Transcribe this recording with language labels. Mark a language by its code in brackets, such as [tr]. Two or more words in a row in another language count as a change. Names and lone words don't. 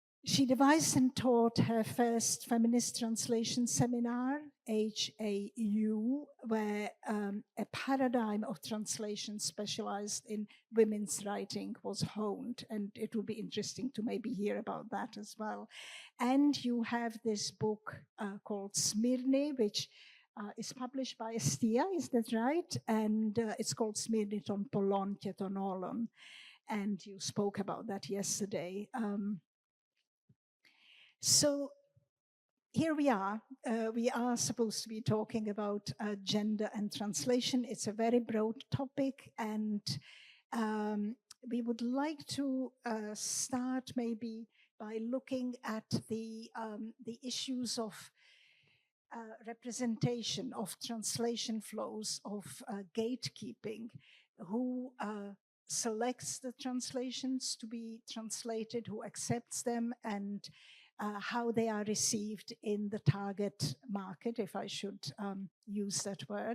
[en] She devised and taught her first feminist translation seminar, HAU, where a paradigm of translation specialized in women's writing was honed. And it will be interesting to maybe hear about that as well. And you have this book called Smyrne, which is published by Estia, is that right? And it's called Smyrne ton Polon και τον όλων. And you spoke about that yesterday. So here we are. We are supposed to be talking about gender and translation. It's a very broad topic, and we would like to start maybe by looking at the issues of representation, of translation flows, of gatekeeping, who selects the translations to be translated, who accepts them, and how they are received in the target market, if I should use that word.